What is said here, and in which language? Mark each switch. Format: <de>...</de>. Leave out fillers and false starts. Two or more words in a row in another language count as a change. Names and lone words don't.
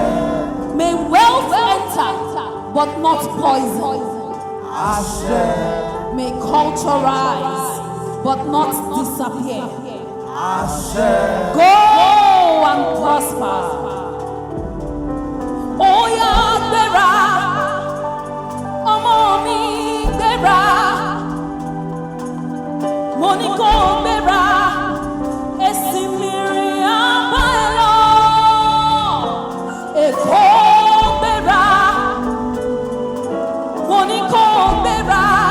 <en>May wealth enter, but not poison. Ashe. May culture rise, but not disappear. Ashe. Go and prosper. Oh yeah,</en> <yo>gbéra, ọmọ mi gbéra. Mo ní kó gbéra, èsì mìíràn àbá ẹ lọ. Èkó gbéra, mo ní kó gbéra.</yo>